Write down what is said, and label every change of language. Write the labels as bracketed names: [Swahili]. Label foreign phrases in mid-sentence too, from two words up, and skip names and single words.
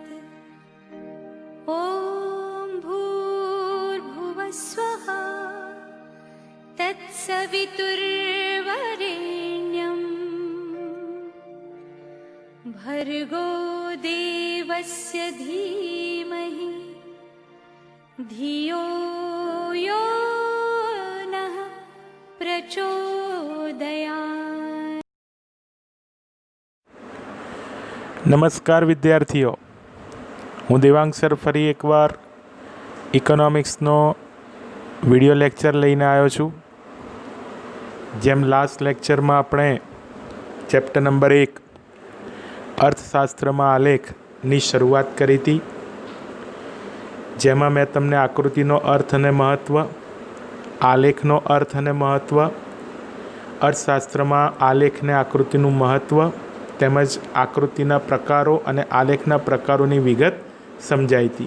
[Sanskrit] ॐ भूर्भुवस्वः तत्सवितुर्वरेण्यं भर्गो देवस्य धीमहि धियो यो नः प्रचोदयात्। [Gujarati] નમસ્કાર વિદ્યાર્થીઓ, હું દેવાંગ સર ફરી એકવાર ઇકોનોમિક્સનો [English] video lecture [Gujarati] લઈને આવ્યો છું. જેમ [English] last lectureમાં [Gujarati] આપણે [English] chapter number [Gujarati] 1 અર્થશાસ્ત્રમાં આલેખની શરૂઆત કરી હતી, જેમાં મેં તમને આકૃતિનો અર્થ અને મહત્ત્વ, આલેખનો અર્થ અને મહત્ત્વ, અર્થશાસ્ત્રમાં આલેખને આકૃતિનું મહત્ત્વ તેમજ આકૃતિના પ્રકારો અને આલેખના પ્રકારોની વિગત સમજાઈ હતી.